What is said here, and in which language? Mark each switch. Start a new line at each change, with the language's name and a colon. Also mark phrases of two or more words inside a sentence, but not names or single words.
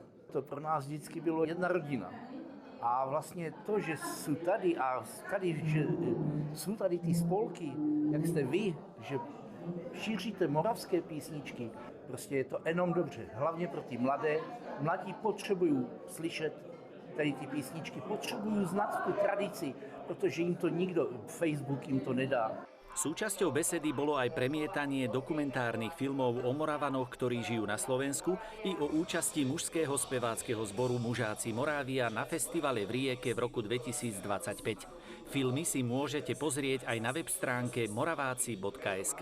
Czech: To pro nás vždycky bylo jedna rodina. A vlastně to, že jsou tady a že jsou tady ty spolky, jak jste vy, že šíříte moravské písničky, prostě je to jenom dobře. Hlavně pro ty mladé. Mladí potřebují slyšet tady ty písničky, potřebují znát tu tradici, protože jim to nikdo, Facebook jim to nedá.
Slovak: Súčasťou besedy bolo aj premietanie dokumentárnych filmov o Moravanoch, ktorí žijú na Slovensku, i o účasti mužského speváckeho zboru Mužáci Morávia na festivale v Rieke v roku 2025. Filmy si môžete pozrieť aj na web stránke moraváci.sk.